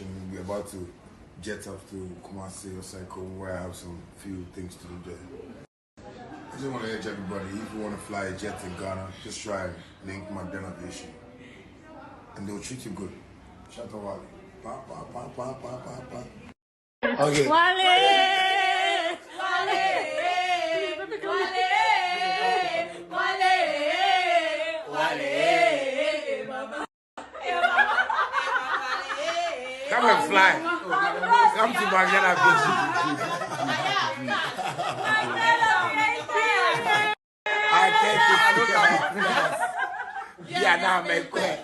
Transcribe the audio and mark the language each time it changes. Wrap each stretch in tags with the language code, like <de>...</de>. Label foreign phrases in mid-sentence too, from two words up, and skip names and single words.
<en>We're about to jet up to Kumasi or Cycle where I have some few things to do there. I just want to urge everybody, if you want to fly a jet in Ghana, just try and link my Ghana Vision. And they'll treat you good. Shatta Wale. Pa, pa, pa, pa, pa, pa, pa. Okay. Wale! Come and fly. Come to my Ghana Vision. I can't yeah, now make quick.</en>